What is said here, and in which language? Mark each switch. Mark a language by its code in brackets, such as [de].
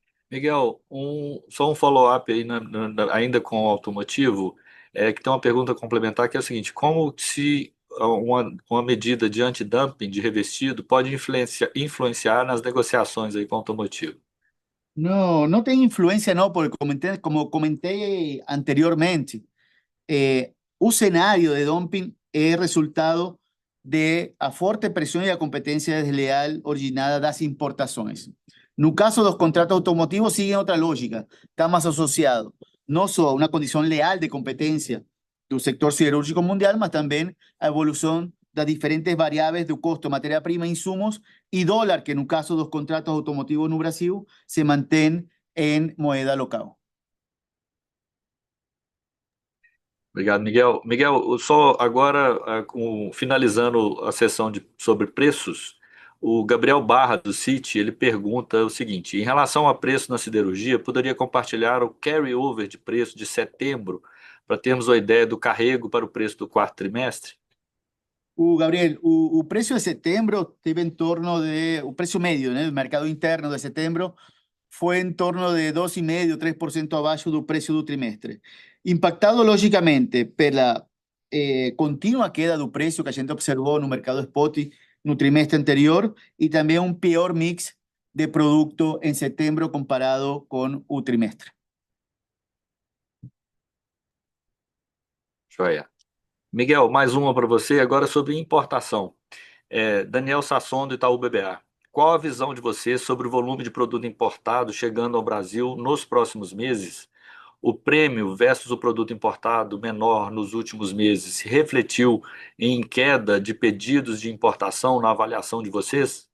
[pt] Miguel, só um follow-up aí, ainda com o automotivo, que tem uma pergunta complementar que é o seguinte: como se uma medida de antidumping de revestido pode influenciar nas negociações aí com o automotivo? No tem influência não, porque como comentei anteriormente, o cenário de dumping é resultado de a forte pressão e a competência desleal originada das importações. No caso dos contratos automotivos, [es] siguen otra lógica, está más asociado no solo a una condición leal de competencia del sector siderúrgico mundial, mas también a evolución de diferentes variables de costo, materia prima, insumos y dólar, que en el caso de los contratos automotivos no Brasil se mantienen en moneda local. [pt] Obrigado, Miguel. Miguel, só agora, finalizando a sessão sobre preços, o Gabriel Barra, do Citi, ele pergunta o seguinte: em relação a preço na siderurgia, poderia compartilhar o carry-over de preço de setembro para termos uma ideia do carrego para o preço do quarto trimestre? [es] Gabriel, o precio de setembro teve en torno de, o precio medio, ¿no? El mercado interno de setembro fue en torno de 2,5%, 3% [pt] abaixo do precio do trimestre. Impactado, lógicamente, pela contínua queda do precio que a gente observou no mercado spot no trimestre anterior [es] y también un peor mix de producto en setembro comparado con o trimestre. [pt] Joia. Miguel, mais uma para você, agora sobre importação. Daniel Sasson, do Itaú BBA. Qual a visão de você sobre o volume de produto importado chegando ao Brasil nos próximos meses? O prêmio versus o produto importado menor nos últimos meses se refletiu em queda de pedidos de importação na avaliação de vocês?